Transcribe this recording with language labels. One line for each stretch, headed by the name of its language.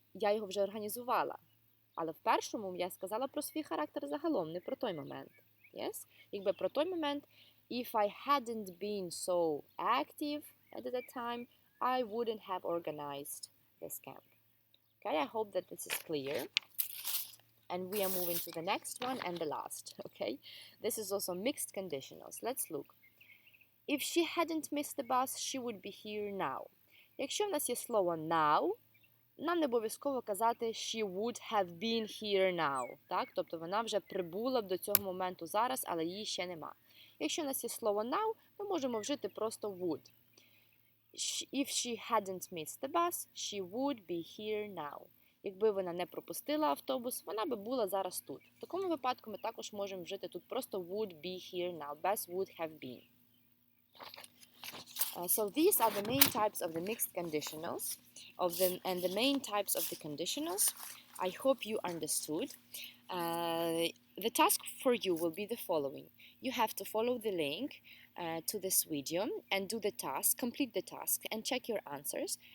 Ukrainian: Я його вже організувала. Але в першому я сказала про свій характер загалом, не про той момент.
English: Yes?
Ukrainian: Якби про той момент,
English: if I hadn't been so active at that time, I wouldn't have organized this camp. Okay, I hope that this is clear. And we are moving to the next one and the last. Okay, this is also mixed conditionals. Let's look. If she hadn't missed the bus, she would be here now.
Ukrainian: Якщо в нас є слово now, нам не обов'язково казати
English: she would have been here now.
Ukrainian: Так? Тобто вона вже прибула б до цього моменту зараз, але її ще нема. Якщо в нас є слово now, ми можемо вжити просто would.
English: If she hadn't missed the bus, she would be here now.
Ukrainian: Якби вона не пропустила автобус, вона би була зараз тут. В такому випадку ми також можемо вжити тут просто
English: would be here now,
Ukrainian: без
English: would have been. So these are the main types of the mixed conditionals and the main types of the conditionals. I hope you understood. The task for you will be the following. You have to follow the link to this video and do the task, complete the task and check your answers.